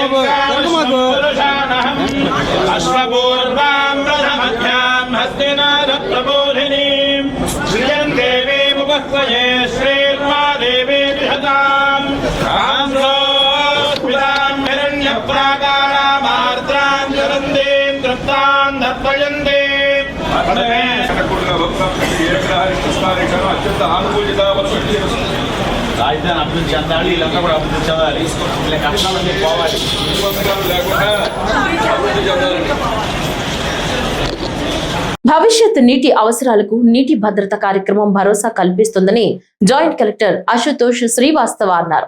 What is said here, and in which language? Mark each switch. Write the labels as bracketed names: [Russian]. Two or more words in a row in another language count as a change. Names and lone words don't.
[Sanskrit] अश्वपूर्वां प्रथमध्यां हस्तिनाथप्रबोधिनीं श्रियं देवीं उपह्वये श्रीर्मा देवी विहतां स्मितां हिरण्यप्राकारामार्द्रां ज्वलन्तीं तृप्तां दर्पयन्तीं [Telugu] అత్యంత ఆనుకూలిత రాజధాని అభివృద్ధి చెందాలి, వీళ్ళంతా కూడా అభివృద్ధి చెందాలి, వీళ్ళ కష్టాలన్నీ పోవాలి, లేకుండా అభివృద్ధి చెందాలి. భవిష్యత్ నీటి అవసరాలకు నీటి భద్రత కార్యక్రమం భరోసా కల్పిస్తుందని జాయింట్ కలెక్టర్ అశుతోష్ శ్రీవాస్తవ అన్నారు.